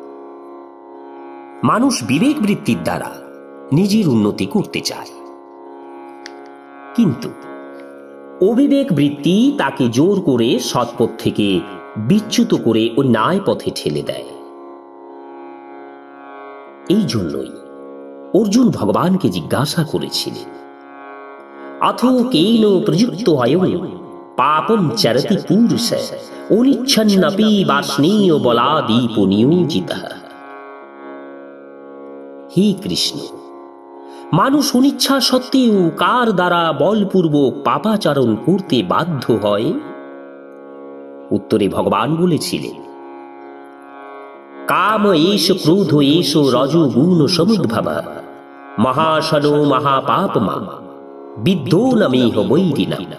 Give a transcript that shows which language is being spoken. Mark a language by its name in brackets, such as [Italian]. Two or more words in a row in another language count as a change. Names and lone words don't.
[Bangla] মানুষ বিবেক বৃত্তির দ্বারা নিজের উন্নতি করতে চায়, কিন্তু অবিবেক বৃত্তি তাকে জোর করে সৎপথ থেকে বিচ্যুত করে ও ন্যায় পথে ঠেলে দেয়। এই জন্যই অর্জুন ভগবানকে জিজ্ঞাসা করেছিলেন, [Sanskrit] अथो केन प्रयुक्तो अयं पापं चरति पुरुष अनिच्छन्नपि वाष्णेय बलादीपो नियोजितः। [Bangla] হে কৃষ্ণ, মানুষ অনিচ্ছা সত্ত্বেও কার দ্বারা বলপূর্বক পাপাচরণ করতে বাধ্য হয়? উত্তরে ভগবান বলেছিলেন, [Sanskrit] কাম এষ ক্রোধ এষ রজোগুণ সমুদ্ভব মহাশনো মহাপাপমা বিদ্ধো নমেহ বৈরিণা।